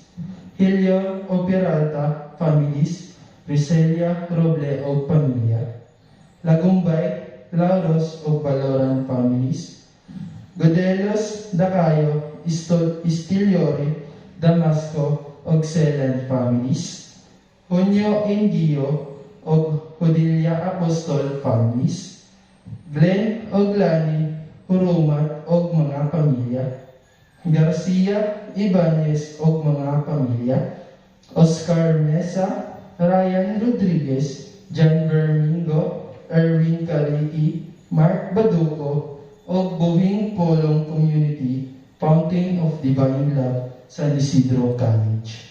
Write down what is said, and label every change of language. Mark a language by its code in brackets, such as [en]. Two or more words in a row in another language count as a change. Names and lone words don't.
[tl] Hilio o Peralta families, Riselia, Roble o pamilya, Lagumbay, Lauros o Baloran families, Godelos, Dacayo, Istiliori, Damasco o Xelan families, Hunyo, Ingio o Hodilya Apostol families, Glen o Glani, Hurumat o mga pamilya, Garcia, Ibanez o mga pamilya, Oscar Mesa, Ryan Rodriguez, John Bermingo, Erwin Kaliki, Mark Baduco o Buhing Polong Community, Fountain of Divine Love, San Isidro College.